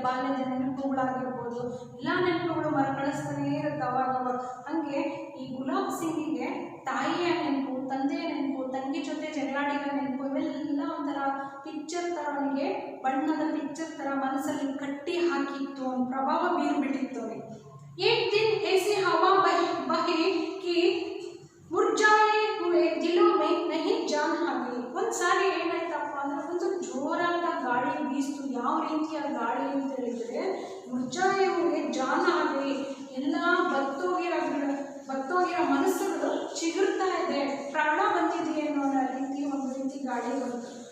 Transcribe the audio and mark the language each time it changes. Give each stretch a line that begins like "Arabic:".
Kannada: ಬಾಲ್ಯದ ನೆನಪುಗಳಾಗಿರ್ಬೋದು, ಎಲ್ಲ ನೆನಪುಗಳು ಮರುಕಳಿಸ್ತಾನೇ ಇರುತ್ತೆ ಅವಾಗವಾಗ. ಹಾಗೆ ಈ ಗುಲಾಬ್ ಸಿಂಗಿಗೆ ತಾಯಿಯ ನೆನಪು, ತಂದೆಯ ನೆನಪು, ತಂಗಿ ಜೊತೆ ಜಗಳಾಡಿದ ನೆನಪು, ಇವೆಲ್ಲ ಒಂಥರ ಪಿಕ್ಚರ್ ಥರ, ಅವನಿಗೆ ಬಣ್ಣದ ಪಿಕ್ಚರ್ ಥರ ಮನಸ್ಸಲ್ಲಿ ಕಟ್ಟಿ ಹಾಕಿತ್ತು, ಅವನ ಪ್ರಭಾವ ಬೀರ್ಬಿಟ್ಟಿತ್ತು ಅವನಿಗೆ.
Hindi: एक दिन ऐसी हवा बही कि मुरझाए हुए दिलों में नहीं जान आ गई.
Kannada: ಒಂದು ಸಾರಿ ಏನಾಯ್ತಪ್ಪ ಅಂದ್ರೆ, ಒಂದು ಜೋರಾದ ಗಾಳಿ ಬೀಸ್ತು. ಯಾವ ರೀತಿಯ ಗಾಳಿ ಅಂತ ಹೇಳಿದರೆ,
Hindi: ಮುರ್ಜಾಯೆ ಹುವೆ ಜಾನ್
Kannada: ಆಗಿ, ಎಲ್ಲ ಬತ್ತೋಗಿರೋ ಮನಸ್ಸುಗಳು ಚಿಗುರ್ತಾ ಇದೆ, ಪ್ರಾಣ ಬಂದಿದೆ ಅನ್ನೋ ರೀತಿ ಒಂದು ರೀತಿ ಗಾಳಿ ಬಂತು.